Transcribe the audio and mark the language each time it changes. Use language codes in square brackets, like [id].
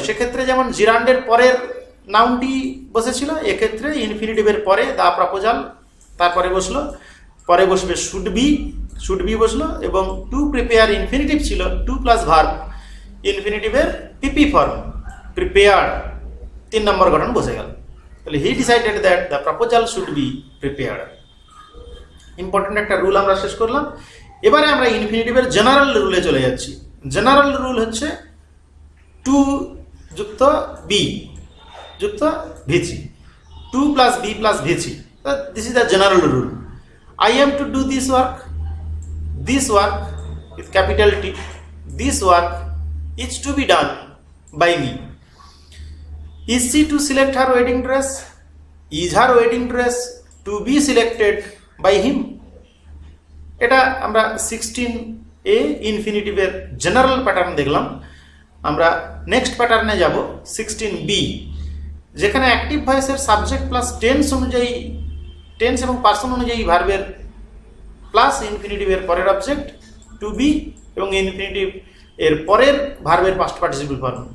[bn] সেক্ষেত্রে যেমন জিরান্ডের পরের নাউনটি বসেছিল, এক্ষেত্রে ইনফিনিটিভের পরে দা প্রপোজাল তারপরে বসলো, পরে বসবে শুড বি বসলো, এবং টু প্রিপেয়ার ইনফিনিটিভ ছিল, টু প্লাস ভার্ব, ইনফিনিটিভের পিপি ফর্ম প্রিপেয়ার 3 নম্বর গঠন বসে গেল। তাহলে [en] He decided that the proposal should be prepared. [bn] Important একটা রুল আমরা শেষ করলাম। এবারে আমরা ইনফিনিটিভের জেনারেল রুলে চলে যাচ্ছি। জেনারেল রুল হচ্ছে টু যুক্ত বি যুক্ত ভিচি, 2 plus b plus vc. [en] This is the general rule. I am to do this work with capital T. This work is to be done by me. Is she to select her wedding dress? Is her wedding dress to be selected by him? [bn] এটা আমরা 16a ইনফিনিটিভের general pattern দেখলাম। আমরা next প্যাটার্নে যাব 16b, যেখানে active ভয়েসের subject plus tense অনুযায়ী, tense এবং পার্সন অনুযায়ী ভার্বের প্লাস ইনফিনিটিভের পরের অবজেক্ট টু বি এবং ইনফিনিটিভ এর পরের ভার্বের পাস্ট পার্টিসিপল ফর্ম।